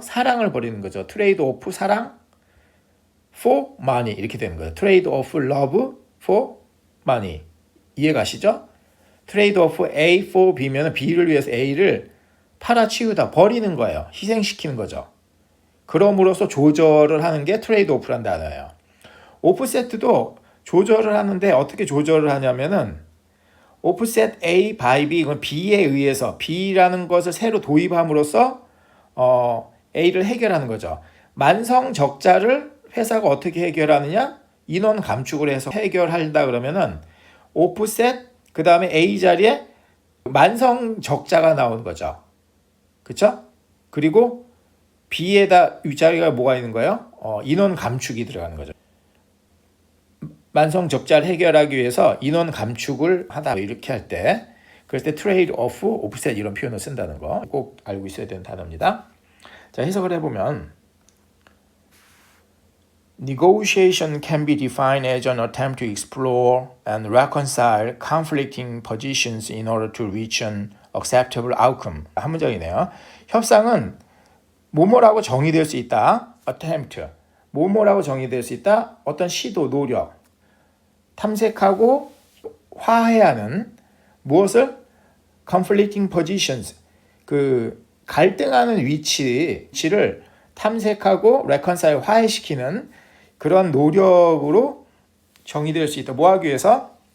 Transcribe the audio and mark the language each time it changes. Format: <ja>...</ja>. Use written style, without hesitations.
<ko>사랑을 버리는 거죠. 트레이드 오프 사랑</ko> <en>for money</en> <ko>이렇게 되는 거예요.</ko> <en>트레이드 오프 love for money.</en> <ko>이해가시죠? 트레이드 오프 A for B면 B를 위해서 A를 팔아치우다 버리는 거예요. 희생시키는 거죠. 그럼으로써 조절을 하는 게 트레이드 오프란 단어예요. 오프세트도 조절을 하는데 어떻게 조절을 하냐면은 오프셋 A by B, 이건 B에 의해서 B라는 것을 새로 도입함으로써 A를 해결하는 거죠. 만성 적자를 회사가 어떻게 해결하느냐? 인원 감축을 해서 해결한다 그러면은 오프셋 그 다음에 A 자리에 만성 적자가 나오는 거죠. 그렇죠? 그리고 B에다 윗자리가 뭐가 있는 거예요? 인원 감축이 들어가는 거죠. 만성 적자를 해결하기 위해서 인원 감축을 하다 이렇게 할 때 그럴 때 트레이드 오프, 오프셋 이런 표현을 쓴다는 거 꼭 알고 있어야 되는 단어입니다. 자, 해석을 해보면</ko> <en>Negotiation can be defined as an attempt to explore and reconcile conflicting positions in order to reach an acceptable outcome.</en> <ko>한 문장이네요. 협상은 뭐뭐라고 정의될 수 있다.</ko> <en>attempt.</en> <ko>뭐뭐라고 정의될 수 있다. 어떤 시도, 노력. 탐색하고 화해하는 무엇을?</ko> <en>conflicting positions.</en> <ko>그 갈등하는 위치를 탐색하고 reconcile 화해시키는 그런 노력으로 정의될 수 있다. 뭐 하기 위해서?</ko>